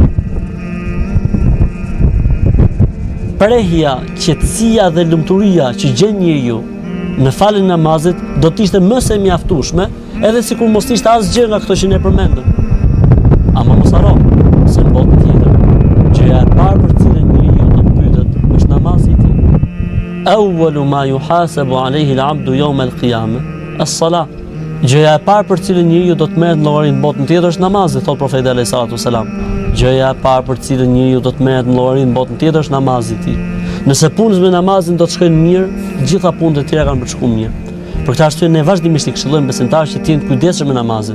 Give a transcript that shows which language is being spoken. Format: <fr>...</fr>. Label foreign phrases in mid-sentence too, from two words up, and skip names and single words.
<sq>Prehja, qetësia dhe lumturia që gjen njeriu në faljen e namazit do të ishte më se mjaftueshme, edhe sikur mos ishte asgjë nga këto që ne përmendëm. Ama mos harro se në botën tjetër, gjëja e parë për cilën njeriu do të pyetet është namazi i tij.</sq> <ar>أول ما يحاسب عليه العبد يوم القيامة الصلاة.</ar> <sq>Gjëja e parë për cilën njeriu do të merret në llogarin në botën tjetër është namazi, thot profeti</sq> <ar>عليه الصلاة والسلام.</ar> <sq>Gjëja e parë për cilën njeriu do të merret në llogarin në botën tjetër është namazi i tij. Nëse punës me namazin do të shkojnë mirë, gjitha punët e tjera kanë për të shkuar mirë. Për këtë arsye ne vazhdimisht i këshillojmë besimtarët që të jenë të kujdesshëm me namazin.</sq>